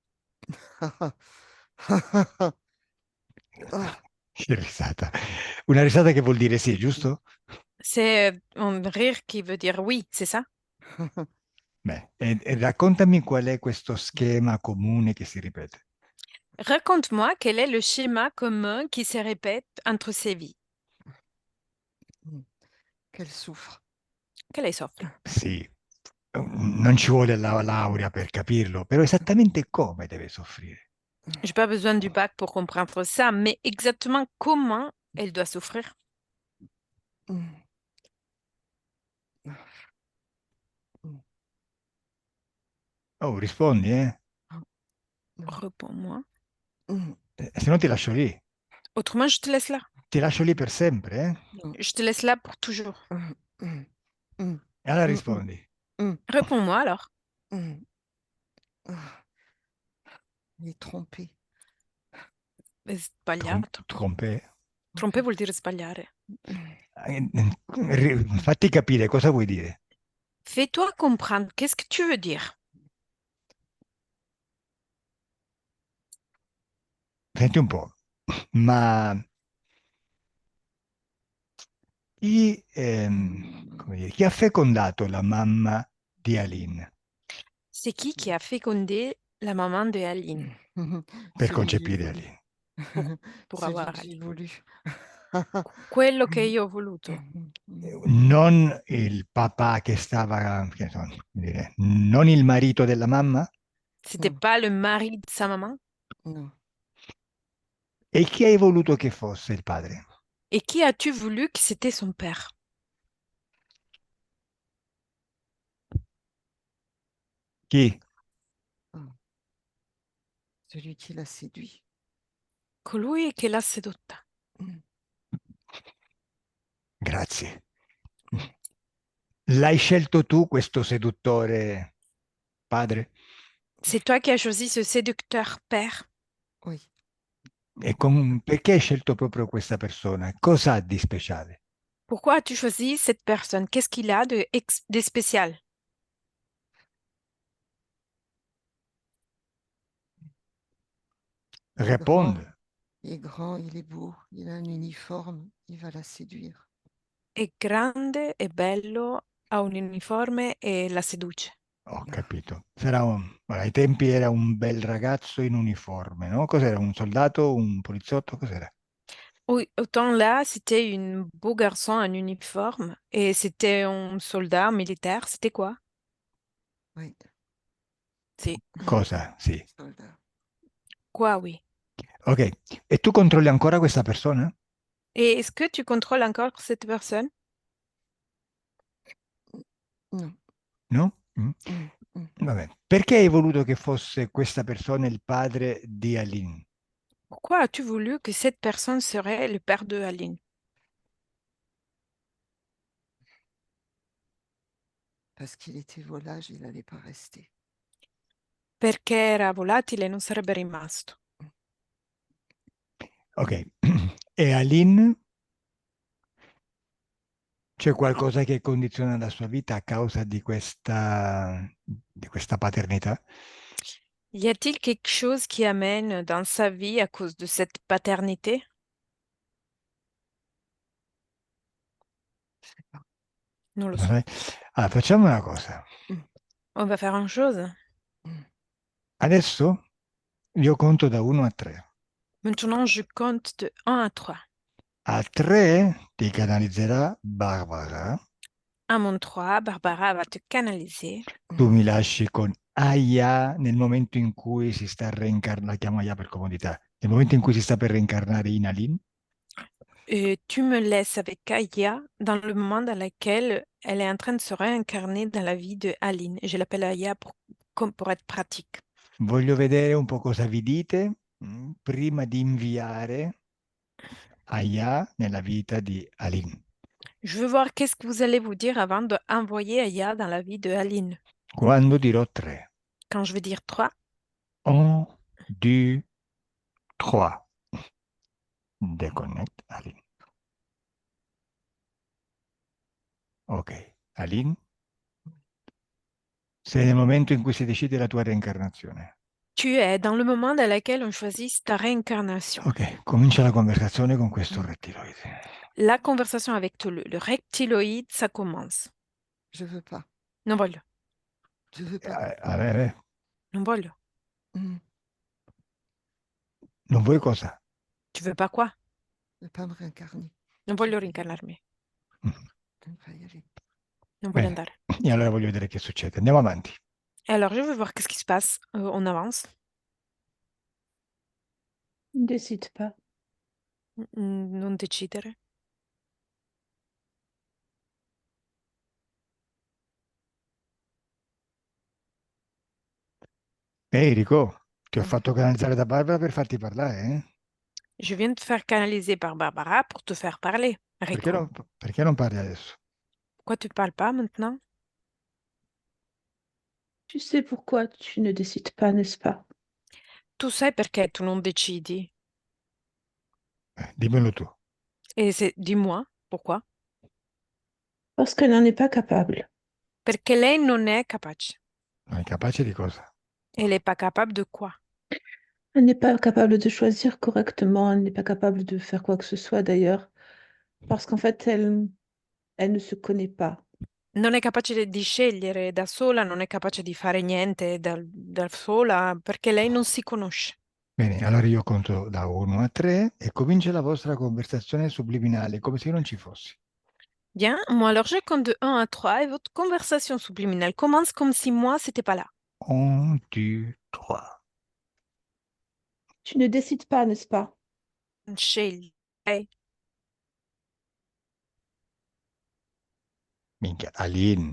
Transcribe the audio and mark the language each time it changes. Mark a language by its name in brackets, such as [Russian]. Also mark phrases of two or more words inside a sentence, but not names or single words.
[Italian] Che risata. Una risata che vuol dire sì, giusto? [French] C'est un rire qui veut dire oui, c'est ça? [Italian] Beh, e raccontami qual è questo schema comune che si ripete. [French] Raconte-moi quel est le schéma commun qui se répète entre ces vies. Qu'elle souffre. [Italian] Che lei soffre. Sì, non ci vuole la laurea per capirlo, però esattamente come deve soffrire? [French] J'ai pas besoin du bac pour comprendre ça, mais exactement comment elle doit souffrir? [Italian] Oh, rispondi, eh? [French] Réponds-moi. [Italian] Se no ti lascio lì. [French] Autrement, je te laisse là. [Italian] Ti lascio lì per sempre, eh? [French] Je te laisse là pour toujours. [Italian] E allora rispondi. [French] Réponds-moi alors. Il est trompé. [Italian] Sbagliato. [French] Trompe? [Italian] Tromper vuol dire sbagliare. Fatti capire cosa vuoi dire. [French] Fais-toi comprendre. Qu'est-ce que tu veux dire? [Italian] Senti un po', ma come dire, chi ha fecondato la mamma di Aline [French] C'est qui a fécondé la maman de Aline [Italian] per [French] Celui que j'ai [Italian] concepire [French] voulu. Aline? pour Celui avoir que j'ai Aline? voulu. [Italian] Quello che io ho voluto. Non il papà che stava, che so, come dire, non il marito della mamma? [French] C'était pas le mari de sa maman? Non. [Italian] E chi hai voluto che fosse il padre? [French] Et qui as-tu voulu que c'était son père? [Italian] Chi? [French] Celui qui l'a séduit. [Italian] Colui che l'ha sedotta. Grazie. L'hai scelto tu questo seduttore padre? [French] C'est toi qui as choisi ce séducteur père. Oui. [Italian] Perché hai scelto proprio questa persona? Cosa ha di speciale? [French] Pourquoi as-tu choisi cette personne? Qu'est-ce qu'il a de spécial? Réponde. Il est grand, il est beau, il a un uniforme, il va la séduire. [Italian] È grande, è bello, ha un uniforme e la seduce. Ho capito. Ai tempi era un bel ragazzo in uniforme, no? Cos'era? Un soldato, un poliziotto? Cos'era? [French] Oui, autant là, c'était un beau garçon en uniforme et c'était un soldat militaire. C'était quoi? Oui. C'est [Italian] Cosa? Sì. [French] Soldat. quoi, oui. [Italian] Ok, e tu controlli ancora questa persona? [French] Et est-ce que tu contrôles encore cette personne? Non. [Italian] No? Mm. Mm, mm. Vabbè. Perché hai voluto che fosse questa persona il padre di Aline? [French] Pourquoi as-tu voulu que cette personne serait le père de Aline? Parce qu'il était volage, il n'allait pas rester. [Italian] Perché era volatile e non sarebbe rimasto. Ok, e Aline, c'è qualcosa che condiziona la sua vita a causa di questa paternità? [French] Y a-t-il quelque chose qui amène dans sa vie à cause de cette paternité? Je sais pas. [Italian] Non lo Non so. sai? Allora, facciamo una cosa. Mm, [French] On va faire une chose. mm. [Italian] Adesso io conto da 1 a 3. [French] Maintenant, je compte de 1 à 3. [Italian] A 3 ti canalizzerà Barbara. [French] À mon 3, Barbara va te canaliser. [Italian] Tu mi lasci con Aya nel momento in cui si sta reincarnando, la chiamo Aya per comodità, nel momento in cui si sta per reincarnare in Aline. [French] Et tu me laisses avec Aya dans le moment dans lequel elle est en train de se réincarner dans la vie de Aline. Je l'appelle Aya pour être pratique. [Italian] Voglio vedere un po' cosa vi dite prima di inviare Aya nella vita di Aline. [French] Je veux voir qu'est-ce que vous allez vous dire avant d'envoyer Aya dans la vie de Aline. [Italian] Quando dirò 3. [French] Quand je vais dire 3, 1, 2, 3. Deconnect Aline. [Italian] Ok, Aline, sei nel momento in cui si decide la tua reincarnazione. [French] tu es dans le moment dans lequel on choisit ta réincarnation. [Italian] Ok, comincia la conversazione con questo Mm. rettiloide. [French] La conversation avec le reptiloïde, ça commence. Je veux pas. [Italian] Non voglio, [French] Je veux pas. [Italian] non voglio. Mm. Non vuoi cosa? [French] Tu veux pas quoi? Ne pas me réincarner. [Italian] Non voglio reincarnarmi, Mm. [French] Ne pas y aller. [Italian] non voglio Bene, andare. e allora voglio vedere che succede. Andiamo avanti. [French] Et alors, je veux voir qu'est-ce qui se passe. On avance. Ne décide pas. [Italian] Non decidere. Enrico, ti ho Ah, fatto canalizzare da Barbara per farti parlare, eh? [French] Je viens de te faire canaliser par Barbara pour te faire parler, [Italian] Perché Rico. perché non parli adesso? [French] Pourquoi tu parles pas maintenant? Tu sais pourquoi tu ne décides pas, n'est-ce pas? [Italian] Tu sai perché tu non decidi? Dimmelo tu. [French] Et c'est, dis-moi, pourquoi? Parce qu'elle n'en est pas capable. [Italian] Perché lei non è capace. Non è capace di cosa? [French] Elle est pas capable de quoi? Elle n'est pas capable de choisir correctement. Elle n'est pas capable de faire quoi que ce soit d'ailleurs. Parce qu'en fait, elle ne se connaît pas. [Italian] Non è capace di scegliere da sola, non è capace di fare niente da sola perché lei non si conosce. Bene, allora io conto da 1 a 3 e comincia la vostra conversazione subliminale, come se io non ci fossi. [French] Bien, moi alors je compte de 1 à 3 et votre conversation subliminale commence comme si moi c'était pas là. 1, 2, 3. Tu ne décides pas, n'est-ce pas? [Italian] Scegli. Lei. Minchia, Aline,